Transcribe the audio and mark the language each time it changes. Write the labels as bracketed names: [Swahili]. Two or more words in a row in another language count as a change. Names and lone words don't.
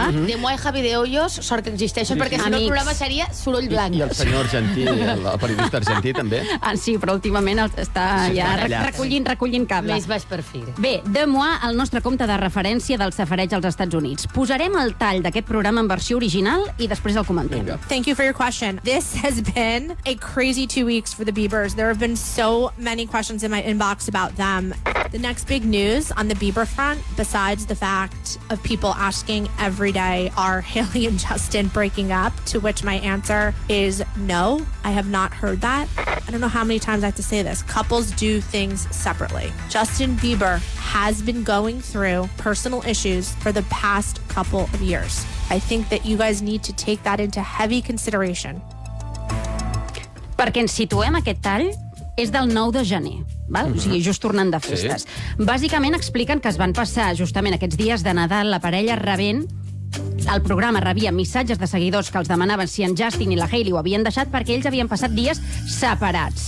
[Catalan] Demois i Javi de Hoyos, sort que existeixen, perquè si no el programa seria soroll blanc. I el senyor argentí, el periodista argentí, també. Sí, però últimament està ja recollint cable. Més baix perfil. Bé, Demois, el nostre compte de referència del safareig als Estats Units. Posarem el tall d'aquest programa en versió original i després el comentem. [English] Thank you for your question. This has been a crazy 2 weeks for the Biebers. There have been so many questions in my inbox about them. The next big news on the Bieber front, besides the fact of people asking every day, are Hailey and Justin breaking up? To which my answer is no, I have not heard that. I don't know how many times I have to say this. Couples do things separately. Justin Bieber has been going through personal issues for the past couple of years. I think that you guys need to take that into heavy consideration. [Catalan] Perquè ens situem, aquest tall és del 9 de gener, val? O sigui, just tornant de festes. Sí. Bàsicament expliquen que es van passar justament aquests dies de Nadal la parella rebent. El programa rebia missatges de seguidors que els demanaven si en Justin i la Hailey ho havien deixat perquè ells havien passat dies separats.